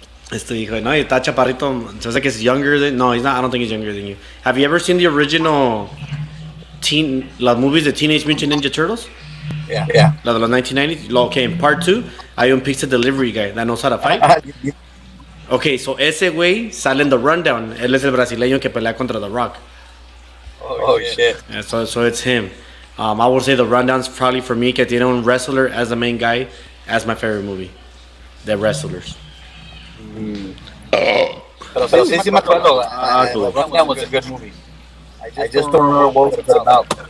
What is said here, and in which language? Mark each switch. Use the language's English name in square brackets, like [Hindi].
[Spanish] Es tu hijo, no, y está chaparrito. Se hace que es [English] younger than. No, he's not. I don't think he's younger than you. Have you ever seen the original [Spanish] las movies de [English] Teenage Mutant Ninja Turtles? Yeah. [Spanish] La de los 1990s. [English] Okay, in part 2, [Spanish] hay un [English] pizza delivery guy that knows how to fight. Okay, so [Spanish] ese güey sale en The Rundown. Él es el brasileño que pelea contra The Rock. [English] Oh, shit. Yeah, so it's him. I would say The Rundown's probably for me, [Spanish] que tiene un [English] wrestler as the main guy, as my favorite movie. The Wrestlers. [Spanish] Pero sí me acuerdo. [English] The Rundown was a good movie. I just don't remember what it was about.